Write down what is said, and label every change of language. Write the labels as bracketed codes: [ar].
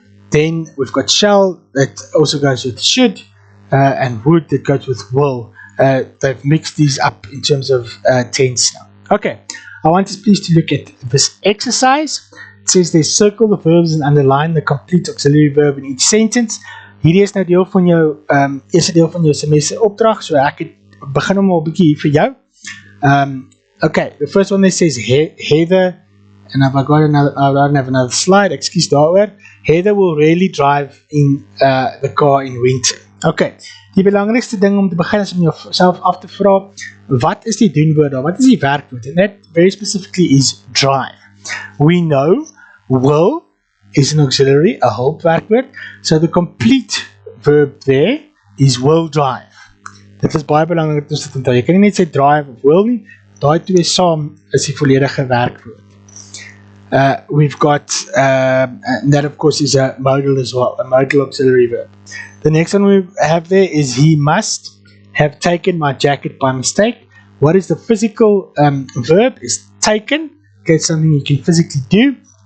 [en] Then we've got shall, that also goes with should. And would, that goes with will. They've mixed these up in terms of tense now. Okay, I want us please to look at this exercise. It says they circle the verbs and underline the complete auxiliary verb in each sentence. [af] Hierdie is nou deel van jou eerste deel van jou semester opdrag, so ek het begin hom al 'n bietjie hier vir jou. [en] Okay, the first one that says Heather, and I don't have another slide, excuse daaroor. Heather will rarely drive in the car in winter. [af] Okay, die belangrikste ding om te begin is om jouself af te vra, wat is die doenwoord daar? Wat is die werkwoord? [en] And that very specifically is drive. We know will is an auxiliary, a hulpwerkwoord, so the complete verb there is will drive. [af] Dit is baie belangrik om dit te onthou. Jy kan nie net sê drive of will nie, daai twee saam is die volledige werkwoord. [en] We've got, and that of course is a modal as well, a modal auxiliary verb. The next one we have there is he must have taken my jacket by mistake. What is the physical verb? Is taken. Okay, it's something you can physically do.